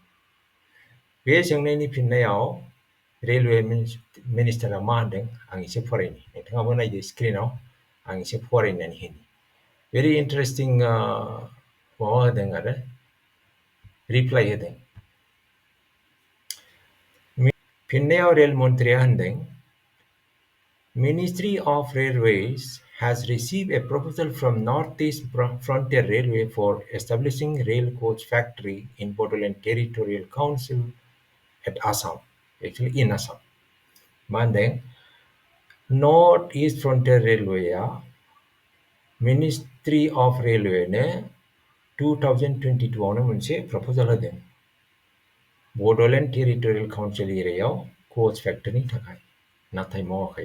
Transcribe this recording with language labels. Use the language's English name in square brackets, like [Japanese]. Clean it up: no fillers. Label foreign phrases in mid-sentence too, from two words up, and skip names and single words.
[Bodo] बे सोंनायनि फिननायाव [English] railway minister [Bodo] मा होनदों आं एसे फरायनि, नोंथाङाबो नायदो स्क्रिनाव, आं एसे फरायनानै होनि। [English] very interesting [Bodo] माबा होदों आरो रिप्लाइ होदों। फिननायाव रेल मन्थ्रिया होनदों, [English] Ministry of Railways has received a proposal from Northeast Frontier Railway for establishing rail coach factory in Bodoland Territorial Council at Assam, actually in Assam. [Bodo] मा होनदों नर्थ ईस्ट फ्रन्टियर रेलवेआ मिनिस्ट्रि अफ रेलवेनो 2022 आवनो मोनसे प्रप'जाल होदों बड'लेण्ड टेरिटरियेल काउन्सिल एरियायाव [English] coach factory [Bodo] थाखाय, नाथाय मावाखै।